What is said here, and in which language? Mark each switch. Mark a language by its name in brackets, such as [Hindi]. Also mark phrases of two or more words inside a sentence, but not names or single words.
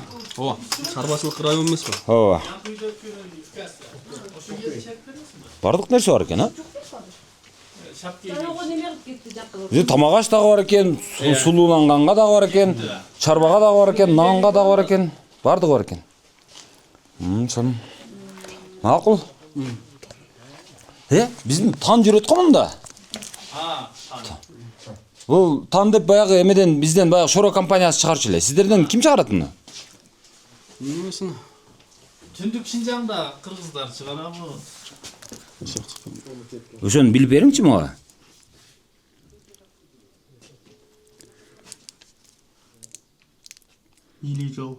[Kyrgyz] Ооба. Чарбачылык район эмеспи? Ооба. Бардык нерсе бар экен, а? Бизде тамак аш дагы бар экен, сулууланганга дагы бар экен, чарбага дагы бар экен, нанга дагы бар экен. [Kazakh] Бардығы бар екен. Соны. Мақұл. Біздің тан жүрет қой мұнда? Бұл тан деп баяғы емеден бізден баяғы Шоро компаниясы шығаршы еле. Сіздерден кім шығарады мұны? [Kyrgyz] Түндүк Шинжаңда кыргыздар чыгарабы? Ошону билип бериңчи мага. Или жол.